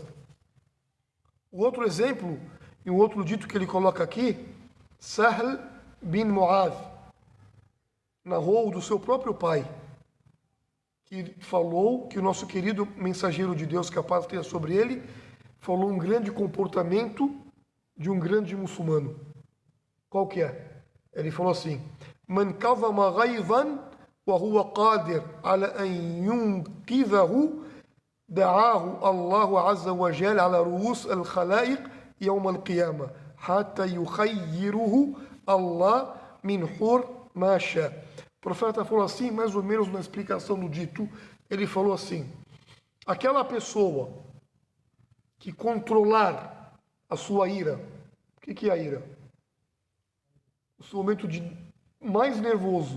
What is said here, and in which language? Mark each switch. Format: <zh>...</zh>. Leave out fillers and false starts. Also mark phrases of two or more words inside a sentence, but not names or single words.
<pt>O outro exemplo, e o outro dito que ele coloca aqui, Sahl bin Mu'adh, narrou do seu próprio pai, que falou que o nosso querido mensageiro de Deus, que a paz tenha sobre ele, falou um grande comportamento de um grande muçulmano. Qual que é? Ele falou assim:</pt> <ar>من كظم غيظا وهو قادر على أن ينفذه دعاه الله عز وجل على رؤوس الخلائق يوم القيامة حتى يخيره الله من حور ما شاء.</ar> <pt>O profeta falou assim, mais ou menos na explicação do dito, ele falou assim: aquela pessoa que controlar a sua ira. O que é a ira? O seu momento de mais nervoso.</pt>